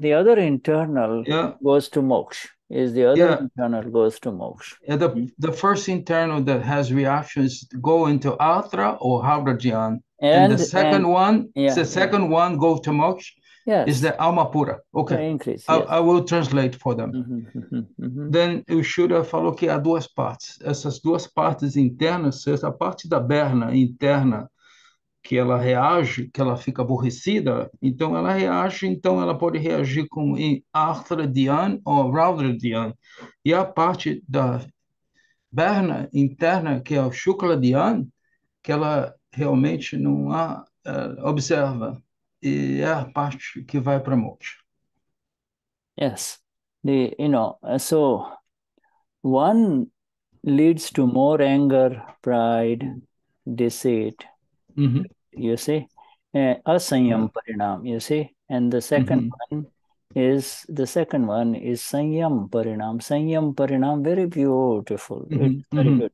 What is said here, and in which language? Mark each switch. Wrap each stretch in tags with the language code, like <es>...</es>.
<en>The other internal goes to moksha. Internal goes to moksha. The first internal that has reactions go into Atra or Havrajyan. And the second one goes to moksha. Is the</en> <pt>alma pura.</pt> <en>Okay. Increase, I will translate for them. Then</en> <pt>o Shuddha falou que há duas partes. Essas duas partes internas, essa parte da berna interna, que ela reage, que ela fica aborrecida, então ela reage, então ela pode reagir com Arthra Dhyan ou Raudra Dhyan. E a parte da berna interna, que é o Shukla Dhyan, que ela realmente não observa, e é a parte que vai para moksha.</pt> <en>Yes. So one leads to more anger, pride, deceit, you see, asayam parinam, you see, and the second one is Saiyam parinam, very beautiful. It's very good.</en>